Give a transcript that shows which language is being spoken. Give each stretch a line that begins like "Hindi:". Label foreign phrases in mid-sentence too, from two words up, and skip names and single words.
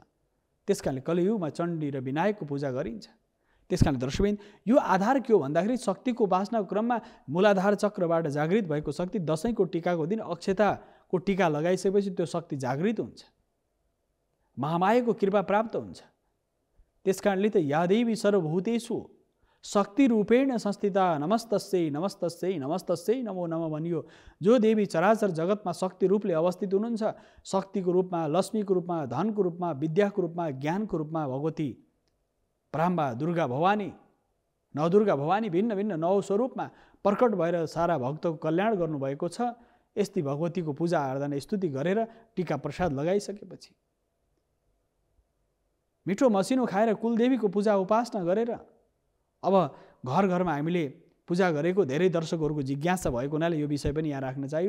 Nepali: त्यसकारणले कलियुगमा चण्डी र विनायकको पूजा गरिन्छ। त्यसकारणले दर्शकबिन यो आधार के हो भन्दाखेरि शक्तिको उपासनाको क्रममा मूलाधार चक्रबाट जागृत भएको शक्ति दशैंको टीकाको दिन अक्षताको टीका लगाइसकेपछि त्यो शक्ति जागृत हुन्छ, महामायाको कृपा प्राप्त हुन्छ। त्यसकारणले त
Sanskrit: या देवी सर्वभूतेषु शक्ति रूपेण संस्थिता नमस्तस्यै नमस्तस्यै नमस्तस्यै नमो नमः भनियो।
Nepali: जो देवी चराचर जगतमा शक्ति रूपले अवस्थित हुनुहुन्छ, शक्तिको रूपमा, लक्ष्मीको रूपमा, धनको रूपमा, विद्याको रूपमा, ज्ञानको रूपमा भगवती पराम्बा दुर्गा भवानी, नवदुर्गा भवानी भिन्न भिन्न नौ स्वरूपमा प्रकट भएर सारा भक्तको कल्याण गर्नुभएको छ। यस्तै भगवतीको पूजा आराधना स्तुति गरेर टीका प्रसाद लगाइसकेपछि मिठो मसिनो खाएर कुलदेवीको पूजा उपासना गरेर अब घर घरमा हामीले पूजा गरेको धेरै दर्शकहरूको जिज्ञासा भएको हुनाले यो विषय पनि यहाँ राख्न चाहियो।